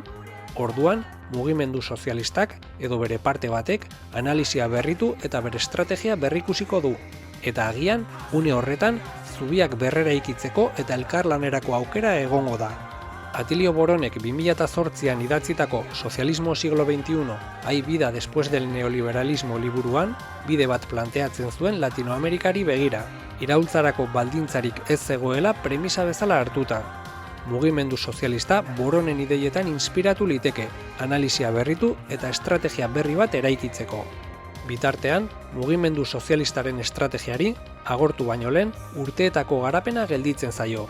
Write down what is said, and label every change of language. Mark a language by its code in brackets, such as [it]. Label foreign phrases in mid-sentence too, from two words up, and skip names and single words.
[eu] Orduan, mugimendu sozialistak edo bere parte batek analisia berritu eta bere estrategia berrikusiko du. Eta agian, une horretan, zubiak berrera ikitzeko eta elkarlanerako aukera egongo da. Atilio Boronek 2008an idatzitako [es] Sozialismo siglo XXI, hay vida después del neoliberalismo [eu] liburuan, bide bat planteatzen zuen Latinoamerikari begira, iraultzarako baldintzarik ez zegoela premisa bezala hartuta. Mugimendu sozialista Boronen ideietan inspiratu liteke, analisia berritu eta estrategia berri bat eraikitzeko. Bitartean, mugimendu sozialistaren estrategiari, agortu baino lehen, urteetako garapena gelditzen zaio.